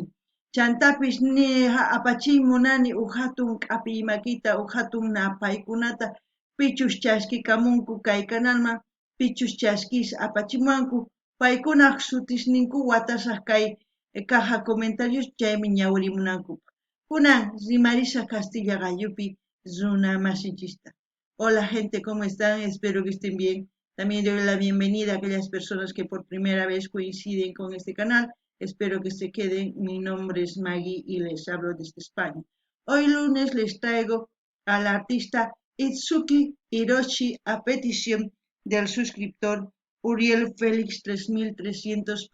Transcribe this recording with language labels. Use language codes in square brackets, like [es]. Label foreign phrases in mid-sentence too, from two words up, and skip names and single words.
[qu] Chantapis ni apachiymunani hatun k'apiy makita hatun napaykunata pichus chaskikamunku kay kanalman pichus chaskis apachimanku paykunaq sutisninku watasaq kay [es] caja comentarios [qu] chaymi ñawrimunanku. Kunan rimarisa Castilla Gallupi runa masinchista. [es] Hola gente, ¿cómo están? Espero que estén bien. También doy la bienvenida a aquellas personas que por primera vez coinciden con este canal. Espero que se queden. Mi nombre es Maggie y les hablo desde España. Hoy lunes les traigo al artista Itsuki Hiroshi a petición del suscriptor Uriel Félix 3300.